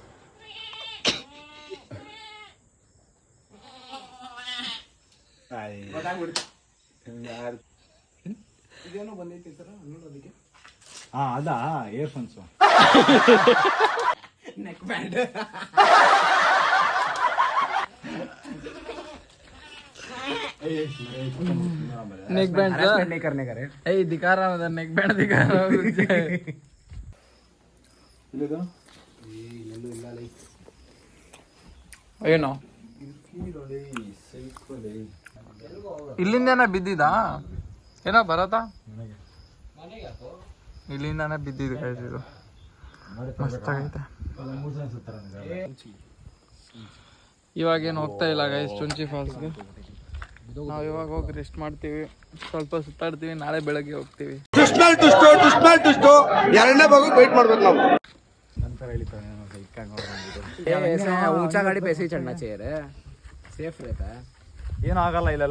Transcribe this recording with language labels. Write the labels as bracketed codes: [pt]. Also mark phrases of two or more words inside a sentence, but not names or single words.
[kn] ಇದೇನೋ ಬಂದೈತಿ ಸರ ನೋಡೋದಕ್ಕೆ. ಹಾ ಅದಾ [en] earphones neck band. neck band [hi] नहीं करने का रे. ए दिखा रहा हूँ [en] neck band [hi] दिखा रहा हूँ. [kn] ಏನೋ ಇಲ್ಲಿಂದನೇ ಬಿದ್ದಿದಾ ಏನೋ ಬರತ್ತಾ? ಇಲ್ಲಿಂದಾನೆ ಬಿದ್ದಿದ್ದು ಇದು ಮಸ್ತಾಗೈತೆ. ಇವಾಗೇನು ಹೋಗ್ತಾ ಇಲ್ಲ ಗೈಸ್ ಚುಂಚಿ ಫಾಲ್ಸ್ಗೆ. ನಾವು ಇವಾಗ ಹೋಗಿ ರೆಸ್ಟ್ ಮಾಡ್ತೀವಿ, ಸ್ವಲ್ಪ ಸುತ್ತಾಡ್ತೀವಿ, ನಾಳೆ ಬೆಳಗ್ಗೆ ಹೋಗ್ತೀವಿ. ಎರಡನೇ ಭಾಗ ವೇಟ್ ಮಾಡ್ಬೇಕು ನಾವು. [hi] ऊंचा गाड़ी पे ऐसे ही चढ़ना चाहिए रे, सेफ रहता है. [kn] ಏನೂ ಆಗಲ್ಲ ಇಲ್ಲೆಲ್ಲ.